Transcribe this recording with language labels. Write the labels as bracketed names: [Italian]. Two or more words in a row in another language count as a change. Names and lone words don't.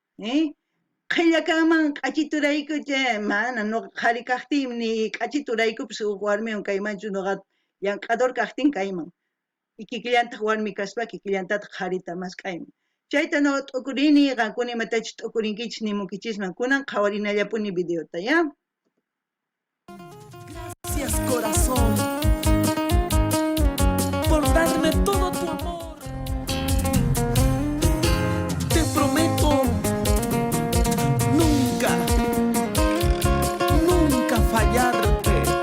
[Quechua] qhillakanman q'achiturayku chay mana nuqa qhari kaqtiymi q'achituraykupish uq warmiwan kaymanchu nuqa llank'ador kaqtin kayman kikillantaq warmi kaspa kikillantataq qharita mask'ayman chayta nuqa t'ukurini qankuna imatachu t'ukurinkichis nimunkichisman kunan qhawarinallapuni videota ya [Spanish] Gracias, corazón, por darme todo tu amor. Te prometo nunca, nunca fallarte.